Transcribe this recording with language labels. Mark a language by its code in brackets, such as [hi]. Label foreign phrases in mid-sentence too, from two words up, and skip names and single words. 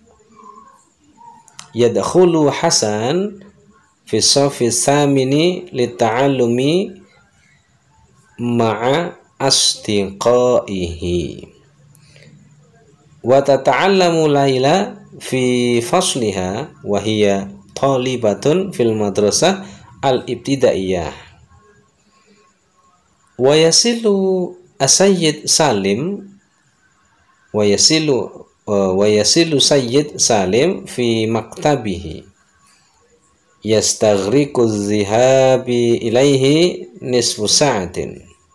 [ar] يدخل حسن في الصف الثامن للتعلم مع أصدقائه. وتتعلم ليلى في فصلها وهي طالبة في المدرسة الابتدائية. ويصل السيد سالم ويصل سيد سالم في مكتبه يستغرق ذهابي إليه نصف ساعة.